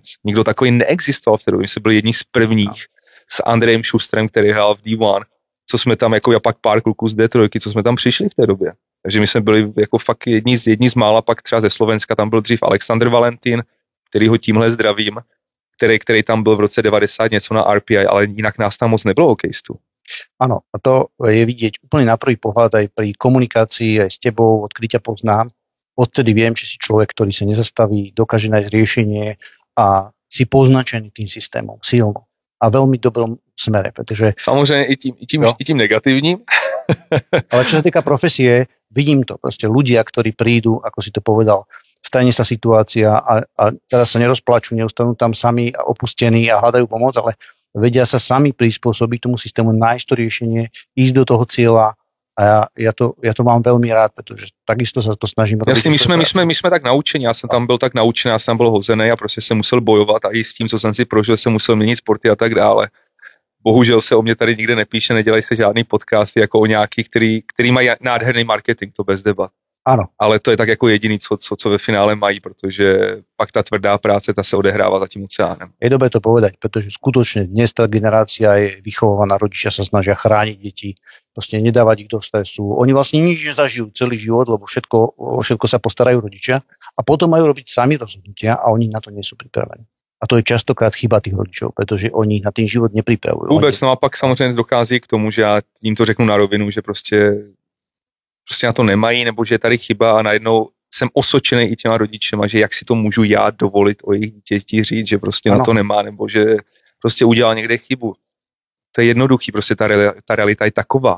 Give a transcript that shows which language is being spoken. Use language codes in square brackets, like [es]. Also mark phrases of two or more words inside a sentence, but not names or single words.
[cs] Nikdo takový neexistoval v té době, my jsme byli jedni z prvních s Andrejem Schusterem, který hrál v D1, co jsme tam, jako já pak pár kluků z D3, co jsme tam přišli v té době. Takže my jsme byli jako fakt jedni z mála, pak třeba ze Slovenska, tam byl dřív Alexander Valentin, který ho tímhle zdravím, který tam byl v roce 90 něco na RPI, ale jinak nás tam moc nebylo hokejistů. [sk] Áno, a to je vidieť úplne na prvý pohľad aj pri komunikácii aj s tebou, odkedy ťa poznám. Odtedy viem, že si človek, ktorý sa nezastaví, dokáže nájsť riešenie a si poznačený tým systémom silno a veľmi dobrom smere, pretože... Samozrejme i tým negatívnym. Ale čo sa týka profesie, vidím to, proste ľudia, ktorí prídu, ako si to povedal, stane sa situácia a teraz sa nerozplačú, neustanú tam sami a opustení a hľadajú pomoc, ale vedia sa sami prispôsobiť tomu systému, nájsť to riešenie, ísť do toho cieľa a ja to mám veľmi rád, pretože takisto sa to snažím robiť. [cs] Jasně, my jsme tak naučení, já jsem tam byl tak naučený, já jsem byl hozený a prostě jsem musel bojovat a i s tím, co jsem si prožil, jsem musel měnit sporty a tak dále. Bohužel se o mě tady nikde nepíše, nedělají se žádný podcasty jako o nějakých, který mají nádherný marketing, to bez debat. [sk] Áno. [cs] Ale to je tak jako jediný, co ve finále mají, protože pak ta tvrdá práce, ta se odehrává za tím oceánem. [sk] Je dobré to povedať, pretože skutočne dnes tá generácia je vychovaná, rodičia sa snažia chrániť deti, proste nedávať ich do stresu. Oni vlastne nič nezažijú celý život, lebo všetko sa postarajú rodičia a potom majú robiť sami rozhodnutia a oni na to nie sú pripravení. A to je častokrát chyba tých rodičov, pretože oni na ten život nepripravujú. [cs] Vůbec, no a pak samozřejmě dochází k tomu, že já jim to řeknu na rovinu, že prostě na to nemají, nebo že je tady chyba a najednou jsem osočený i těma rodičema, že jak si to můžu já dovolit o jejich děti říct, že prostě na to nemá, nebo že prostě udělal někde chybu. To je jednoduchý, prostě ta realita je taková.